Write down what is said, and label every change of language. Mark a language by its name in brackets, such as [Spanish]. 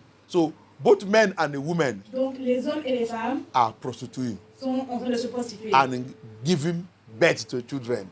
[English] So both men and the women [French] Donc les hommes et les femmes [English] are prostituting [French] sont en train de se prostituer [English] and giving birth to children.